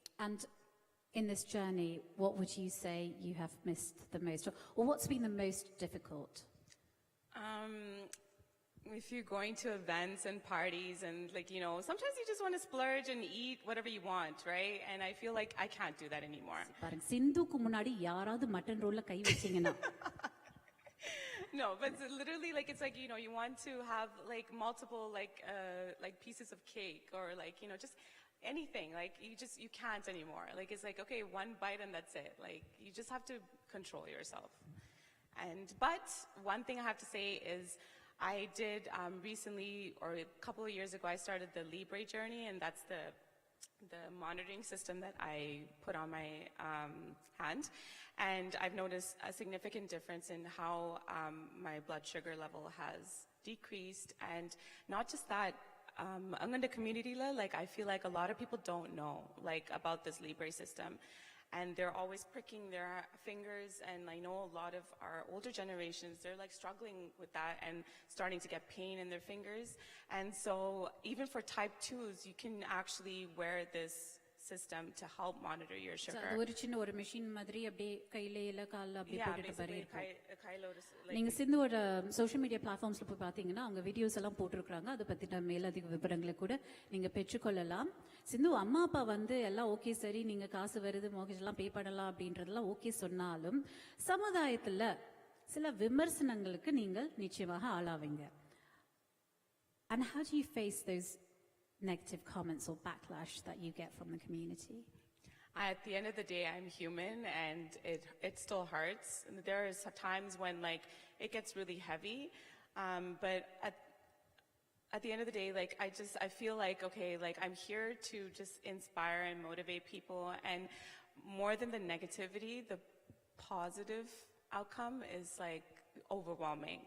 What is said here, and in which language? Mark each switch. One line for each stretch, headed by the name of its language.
English: And in this journey, what would you say you have missed the most, or what's been the most difficult? If you're going to events and parties and like, sometimes you just want to splurge and eat whatever you want, right? And I feel like I can't do that anymore.
Tamil: பாருங்க, சிந்துக்கு முன்னாடி யாராவது mutton ரோல்ல கை வச்சீங்கன்னா
English: No, but it's literally like, it's like, you want to have like multiple like pieces of cake or like, just anything. Like you can't anymore. Like it's like, okay, one bite and that's it. Like you just have to control yourself. But one thing I have to say is I did recently, or a couple of years ago, I started the Libre journey, and that's the monitoring system that I put on my hand. And I've noticed a significant difference in how my blood sugar level has decreased. And not just that, among the community, like I feel like a lot of people don't know like about this Libre system. And they're always pricking their fingers, and I know a lot of our older generations, they're like struggling with that and starting to get pain in their fingers. And so even for type 2s, you can actually wear this system to help monitor your sugar.
Tamil: ஒரு சின்ன ஒரு machine மாதிரி அப்படியே கையில இல்ல கால்ல அப்படியே
English: Yeah,
Tamil: போட்டுட்டு பாரு
English: basically
Tamil: இருக்கும்.
English: like,
Tamil: நீங்க சிந்துவோட சோஷியல் மீடியா பிளாட்ஃபார்ம்ஸ்ல போய் பாத்தீங்கன்னா அவங்க வீடியோஸ் எல்லாம் போட்டிருக்காங்க. அதை பத்தின மேலதிக விவரங்களை கூட நீங்க பெற்றுக்கொள்ளலாம். சிந்து அம்மா அப்பா வந்து எல்லாம் ஓகே, சரி நீங்க காசு வருது மோகேஜ் எல்லாம் பே பண்ணலாம் அப்படின்றதெல்லாம் ஓகே சொன்னாலும் சமுதாயத்துல சில விமர்சனங்களுக்கு நீங்கள் நிச்சயமாக ஆளாவீங்க.
English: And how do you face those negative comments or backlash that you get from the community? At the end of the day, I'm human, and it still hurts. And there are times when like it gets really heavy, but at the end of the day, like I feel like, okay, like I'm here to just inspire and motivate people, and more than the negativity, the positive outcome is like overwhelming.